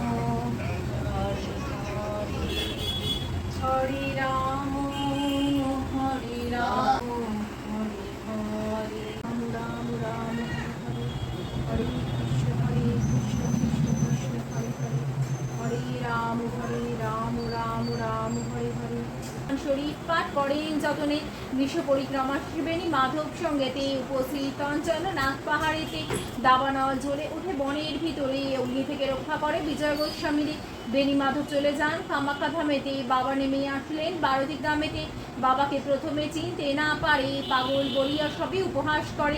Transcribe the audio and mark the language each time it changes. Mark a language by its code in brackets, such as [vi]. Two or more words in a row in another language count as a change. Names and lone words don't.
[sa] हरे हरे, हरे राम, हरे राम, हरे हरे, राम राम, हरे हरे, कृष्ण कृष्ण, हरे हरे, हरे राम, राम हरे हरे। [bn] শরীর পাঠ করেন যতনে বিশ্ব পরিক্রমা শিবেনী মাধব সঙ্গেতে উপস্থিত অঞ্চল নাগ পাহাড়েতে দাবানল জ্বলে উঠে বনের ভিতরে অগ্নি থেকে রক্ষা করে বিজয় গোস্বামীর বেণী মাধব চলে যান কামাখ্যা ধামেতে বাবা নেমে আসলেন বারতি গ্রামেতে বাবাকে প্রথমে চিনতে না পারে পাগল বলিয়া সবই উপহাস করে।